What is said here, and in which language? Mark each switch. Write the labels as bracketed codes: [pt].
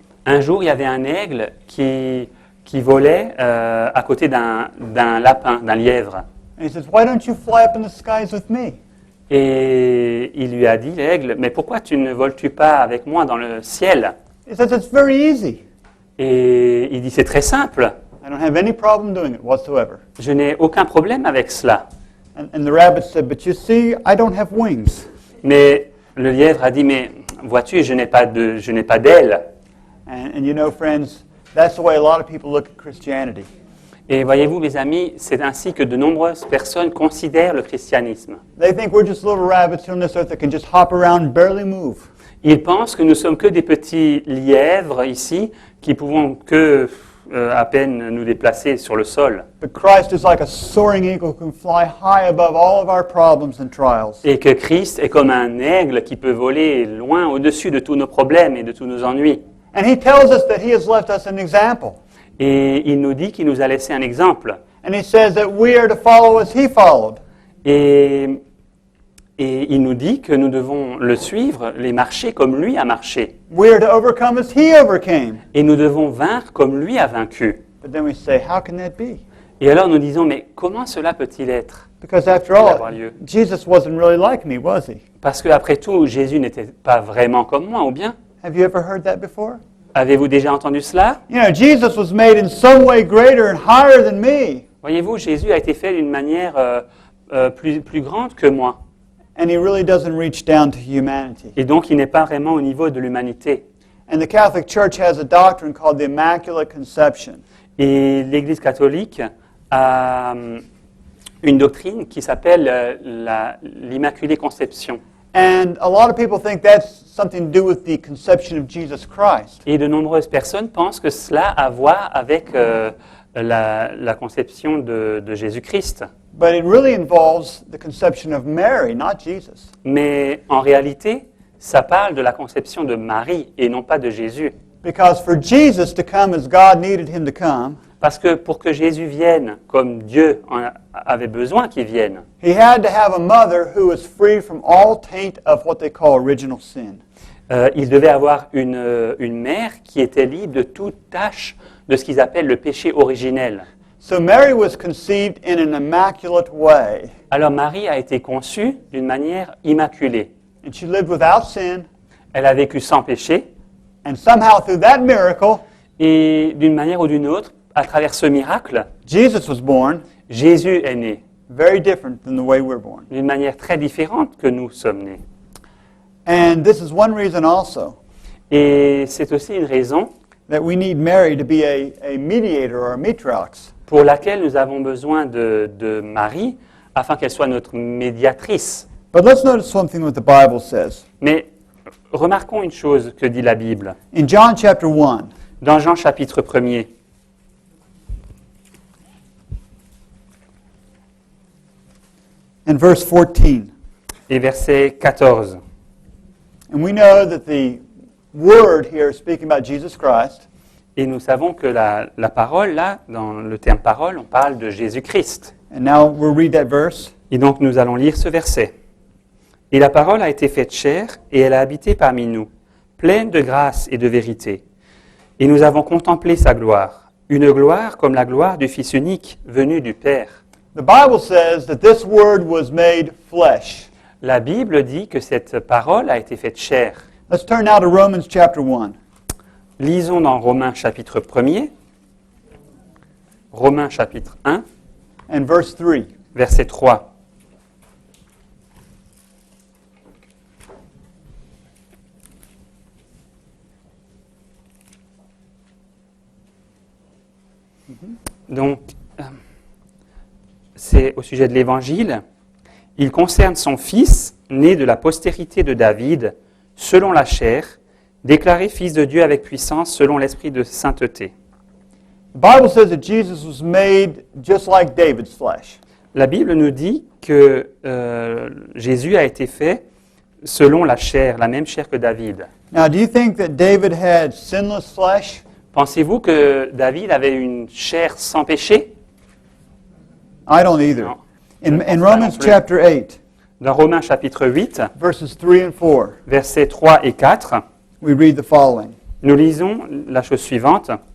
[fr] Un jour, il y avait un aigle qui volait à côté d'un lapin, d'un lièvre. [en] And he says, "Why don't you fly up in the skies with me?" [fr] Et il lui a dit, l'aigle, « Mais pourquoi tu ne voles-tu pas avec moi dans le ciel ?» [en] He says, "It's very easy. [fr] Et il dit, « C'est très simple, [en] I don't have any problem doing it whatsoever." [fr] je n'ai aucun problème avec cela. [en] And the rabbit said, "But you see, I don't have wings." [fr] Mais le lièvre a dit, « Mais vois-tu, je n'ai pas d'ailes. » [en] And you know, friends, that's the way a lot of people look at Christianity. [fr] Et voyez-vous, mes amis, c'est ainsi que de nombreuses personnes considèrent le christianisme. [en] They think we're just little rabbits here on this earth that can just hop around and barely move. [fr] Ils pensent que nous sommes que des petits lièvres ici, qui pouvons que à peine nous déplacer sur le sol. [en] But Christ is like a soaring eagle who can fly high above all of our problems and trials. [fr] Et que Christ est comme un aigle qui peut voler loin au-dessus de tous nos problèmes et de tous nos ennuis. [en] And he tells us that he has left us an example. [fr] Et il nous dit qu'il nous a laissé un exemple. [en] And he says that we are to follow as he followed. [fr] Et il nous dit que nous devons le suivre, les marcher comme lui a marché. [en] We are to overcome as he overcame. [fr] Et nous devons vaincre comme lui a vaincu. [en] But then we say, how can that be? [fr] Et alors nous disons, mais comment cela peut-il être? [en] Because after [fr] Avoir [en] all, [fr] lieu. [en] Jesus wasn't really like me, was he? [fr] Parce qu'après tout, Jésus n'était pas vraiment comme moi, ou bien? [en] Have you ever heard that before? [fr] Avez-vous déjà entendu cela? [en] You know, Jesus was made in some way greater and higher than me. [fr] Voyez-vous, Jésus a été fait d'une manière plus grande que moi. [en] And he really doesn't reach down to humanity. [fr] Et donc, il n'est pas vraiment au niveau de l'humanité. [en] And the Catholic Church has a doctrine called the Immaculate Conception. [fr] Et l'Église catholique a une doctrine qui s'appelle l'Immaculée Conception. [en] And a lot of people think that's something to do with the conception of Jesus Christ. [fr] Et de nombreuses personnes pensent que cela a à voir avec la conception de Jésus-Christ. [en] But it really involves the conception of Mary, not Jesus. [fr] Mais en réalité, ça parle de la conception de Marie et non pas de Jésus. [en] Because for Jesus to come as God needed him to come, [fr] Parce que pour que Jésus vienne comme Dieu avait besoin qu'il vienne, [en] he had to have a mother who was free from all taint of what they call original sin. [fr] il devait avoir une mère qui était libre de toute tâche de ce qu'ils appellent le péché originel. [en] So Mary was conceived in an immaculate way, [fr] Alors Marie a été conçue d'une manière immaculée. [en] and she lived without sin, [fr] Elle a vécu sans péché [en] and somehow through that miracle, [fr] et d'une manière ou d'une autre, à travers ce miracle, [en] Jesus was born, [fr] Jésus est né [en] very different than the way we're born. [fr] d'une manière très différente que nous sommes nés. [en] And this is one reason also [fr] Et c'est aussi une raison [en] that we need Mary to be a mediator or a matrox. [fr] pour laquelle nous avons besoin de Marie afin qu'elle soit notre médiatrice. [en] But let's notice something what the Bible says. [fr] Mais remarquons une chose que dit la Bible. [en] In John chapter 1, [fr] Dans Jean chapitre 1er, [en] and verse 14, [fr] et verset 14, [en] and we know that the word here is speaking about Jesus Christ, [fr] et nous savons que la parole, là, dans le terme parole, on parle de Jésus-Christ. [en] and now we'll read that verse. [fr] Et donc nous allons lire ce verset. Et la parole a été faite chair, et elle a habité parmi nous, pleine de grâce et de vérité. Et nous avons contemplé sa gloire, une gloire comme la gloire du Fils unique venu du Père. [en] The Bible says that this word was made flesh. [fr] La Bible dit que cette parole a été faite chair. [en] Let's turn now to Romans chapter 1. [fr] Lisons dans Romains chapitre 1er, Romains chapitre 1, [en] And verse 3. [fr] verset 3. Donc, c'est au sujet de l'Évangile. Il concerne son Fils, né de la postérité de David, selon la chair, déclaré Fils de Dieu avec puissance, selon l'esprit de sainteté. [en] The Bible says that Jesus was made just like David's flesh. [fr] La Bible nous dit que Jésus a été fait selon la chair, la même chair que David. [en] Now, do you think that David had sinless flesh? [fr] Pensez-vous que David avait une chair sans péché? [en] I don't either. [fr] Non. [en] In [fr] Je pense pas [en] Romans [fr] non plus. [en] chapter 8, [fr] Dans Romains chapitre 8, [en] verses 3 and 4, [fr] versets 3 et 4, [en] we read the following. [fr] nous lisons la chose suivante.